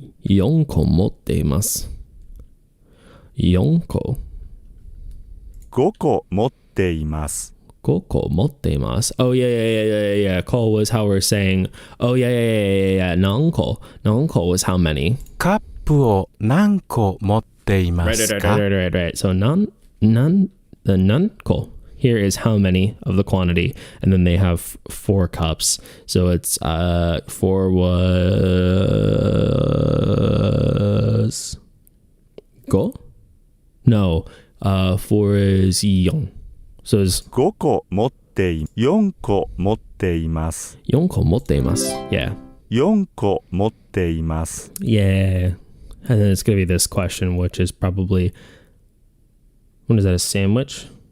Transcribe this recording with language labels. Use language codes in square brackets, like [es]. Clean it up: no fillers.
[ja] 4個持っています。4個。 5個持っています。 5個持っています。 [en] Oh, yeah. Cole was how we're saying, oh, yeah. 何個 was how many? [ja] カップを何個持っていますか? [en] Right. So, 何個 here is how many of the quantity. And then they have 4 cups. So, it's 4 was 5? No, 4 is 4. So it's [ja] 5個持って4個持っています。 4個持っています。 [en] Yeah. [ja] 4個持っています。 [en] Yeah. And then it's going to be this question, which is probably, what is that, a sandwich?